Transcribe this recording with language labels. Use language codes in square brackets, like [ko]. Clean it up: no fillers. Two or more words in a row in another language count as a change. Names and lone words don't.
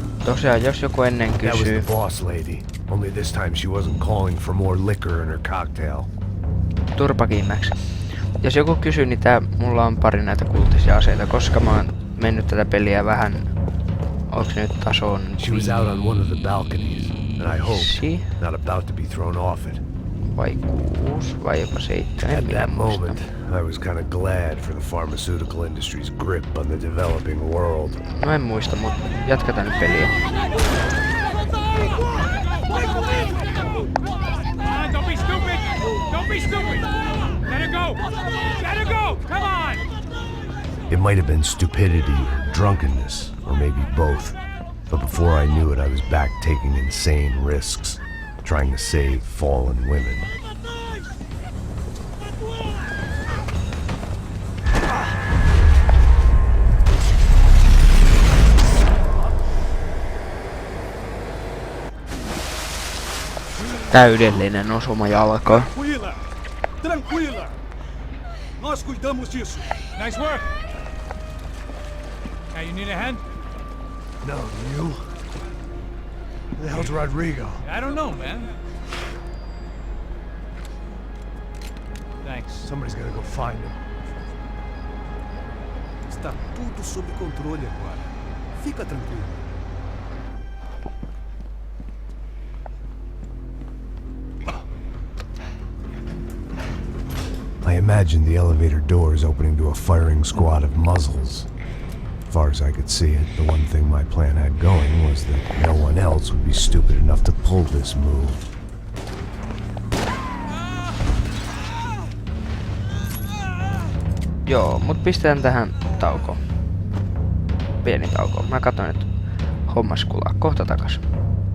[fi] Tosiaan, jos joku ennen [en] That was [fi] kysyy, [en] the boss lady. Only this time she wasn't calling for more liquor in her cocktail. [fi] turpakiimmäksi. Jos joku kysyy, niin mulla on pari näitä kultisia aseita, koska mä oon mennyt tätä peliä vähän, onks nyt tason [en] She was out on one of the balconies, and I hoped, [fi] 5 [en] not about to be thrown off it. [fi] vai 6 vai jopa 7, en [en] At [fi] minä [en] that [fi] muista. [en] moment, I was kind of glad for the pharmaceutical industry's grip on the developing world. [fi] No en muista, mut jatketaan nyt peliä. [en] Don't be stupid! Don't be stupid! Let her go! Let her go! Come on! It might have been stupidity or drunkenness, or maybe both. But before I knew it, I was back taking insane risks, trying to save fallen women. [fi] Täydellinen osuma jalkaan. [pt] Tranquila! Tranquila! Nós cuidamos disso. [en] Nice work! Hey, you need a hand? No, you? Who the hell's Rodrigo? I don't know, man. Thanks. Somebody's gotta go find him. [pt] Está tudo sob controle agora. Fica tranquilo. [en] I imagined the elevator doors opening to a firing squad of muzzles. As far as I could see it, the one thing my plan had going was that no one else would be stupid enough to pull this move. [fi] Joo, mut pistetään tähän taukoon. Pieni tauko. Mä katson, että hommas kulaa. Kohta takas.